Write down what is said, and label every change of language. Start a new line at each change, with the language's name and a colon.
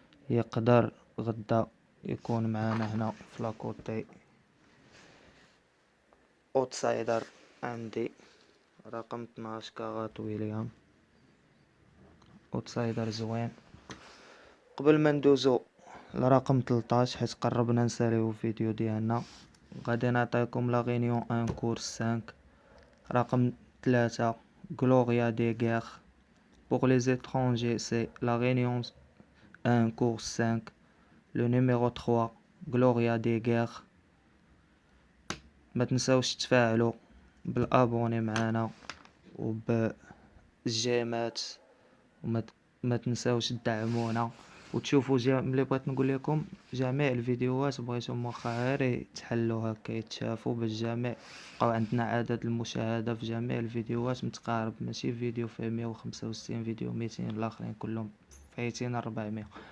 Arabic: يقدر غدا يكون معانا هنا في لاكوتي اوتسايدر عندي رقم 12 كاغات ويليام اوتسايدر زوين. قبل ما ندوزو لرقم 13 حيت قربنا نساليو الفيديو ديالنا، غادي نعطيكم لا غينيون 1 كورس 5 رقم 3 غلوريا دي غير.
French: pour les étrangers c'est la réunion 1 course 5 le numéro 3 غلوريا دي غير.
Arabic: ما تنساوش تفاعلوا بالابوني معنا وبالجيمات، وما تنساوش تدعمونا وتشوفوا ملي بغيت نقول لكم جميع الفيديوهات بغيتهم واخا غير يتحلوا هكا يتشافوا باش جميع بقاو عندنا عدد المشاهده في جميع الفيديوهات متقارب، ماشي فيديو فيه 165 فيديو 200 الاخرين كلهم فايتين 400.